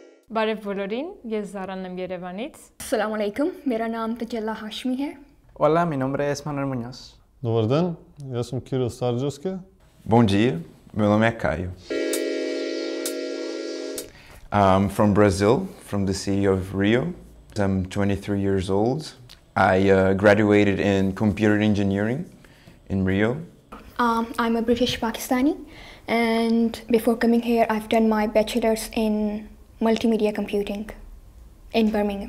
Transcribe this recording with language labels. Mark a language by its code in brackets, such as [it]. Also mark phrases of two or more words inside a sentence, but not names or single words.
[hy] Բարև բոլորին, ես Զարանն եմ Երևանից։ [ar] السلام علیکم, [ur] میرا نام تجلہ ہاشمی ہے. [es] Hola, mi nombre es Manuel Muñoz. [bg] Добър ден, аз съм Кирил Старджевски. [pt] Bom dia, meu nome é Caio. [en] I'm from Brazil, from the city of Rio. I'm 23 years old. I graduated in computer engineering in Rio. I'm a British Pakistani, and before coming here, I've done my bachelor's in multimedia computing in Birmingham.